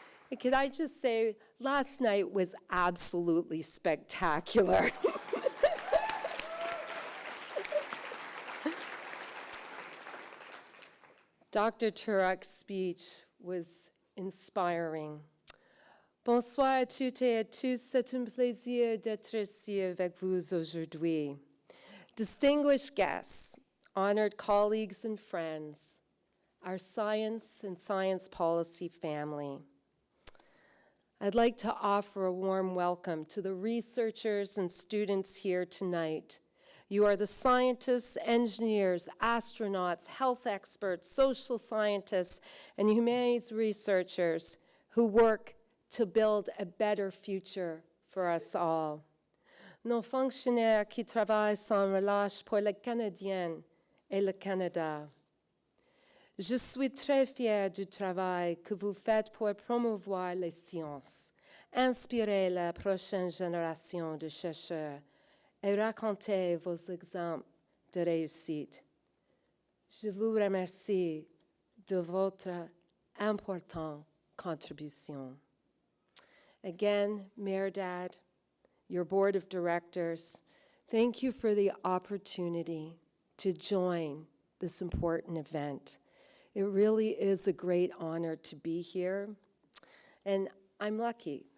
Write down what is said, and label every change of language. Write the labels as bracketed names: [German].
[English] And can I just say, last night was absolutely spectacular. Dr. Turok's speech was inspiring. [French] Bonsoir à toutes et à tous, c'est un plaisir d'être ici avec vous aujourd'hui. [English] Distinguished guests, honored colleagues and friends, our science and science policy family. I'd like to offer a warm welcome to the researchers and students here tonight. You are the scientists, engineers, astronauts, health experts, social scientists, and humanities researchers who work to build a better future for us all. [French] Nos fonctionnaires qui travaillent sans relâche pour les Canadiennes et le Canada. Je suis très fière du travail que vous faites pour promouvoir les sciences, inspirer la prochaine génération de chercheurs et raconter vos exemples de réussite. Je vous remercie de votre importante contribution. [English] Again, Mayor Dad, your board of directors, thank you for the opportunity to join this important event. It really is a great honor to be here, and I'm lucky.